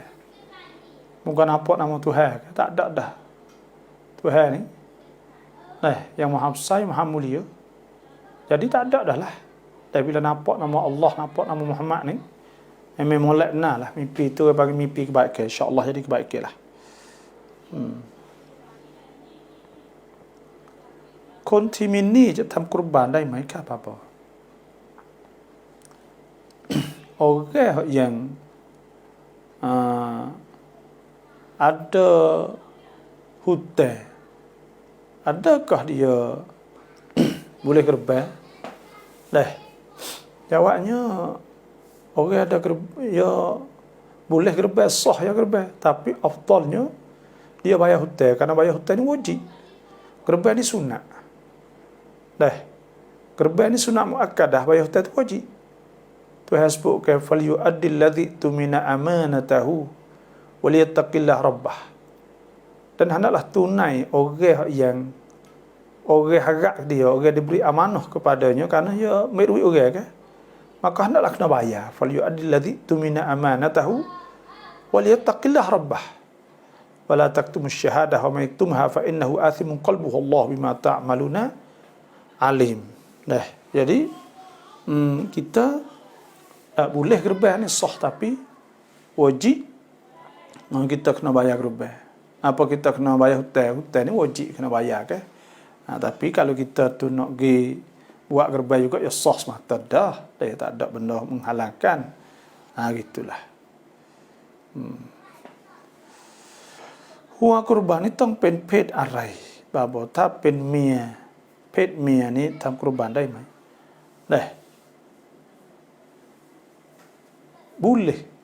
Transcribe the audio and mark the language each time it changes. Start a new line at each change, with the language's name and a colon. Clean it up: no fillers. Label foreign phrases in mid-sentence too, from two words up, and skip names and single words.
Malay: Bukan nampak nama Tuhan, tak ada dah. Tuhan ni yang Maha Besar, Maha Mulia. Jadi tak ada dah lah. Dan bila nampak nama Allah, nampak nama Muhammad ni, memang molek benar lah. Mimpi tu bagi mimpi kebaikan. InsyaAllah jadi kebaikan lah.
Thai: คนที่มีหนี้จะทำกุรบานได้ไหมครับพ่อ
Malay: Orang yang ada hutang, adakah dia boleh kurban? Jawabnya, orang ada ya boleh kurban, sah ya kurban, tapi afdalnya dia bayar hutang, kerana bayar hutang ni wajib. Kurban ni sunat. Kurban ni sunat muakkadah, bayar hutang tu wajib. Tuhan sebutkan
Arabic: فليؤد الذي اؤتمن أمانته وليتق الله ربه.
Malay: Dan hendaklah tunai orang harap dia, orang diberi amanah kepadanya kerana dia ambil duit orang kan. Maka hendaklah kena bayar.
Arabic: فليؤد الذي اؤتمن أمانته وليتق الله ربه. ولا تكتموا الشهادة ومن يكتمها فإنه آثم قلبه الله بما تعملون عليم.
Malay: Jadi kita tak boleh kurban ni sah, tapi wajib kita kena bayar kurban. Apa kita kena bayar hutang? Hutang ni wajib kena bayar kan. Tapi kalau kita tu nak pergi buat kurban juga ya sah semata dah. Tak ada benda menghalangkan. Gitulah. Huwa kurban ni
Thai: ต้องเป็นเพศอะไรบ่าวถ้าเป็นเมียเพศเมียนี่ทำกุรบานได้ไหม boleh.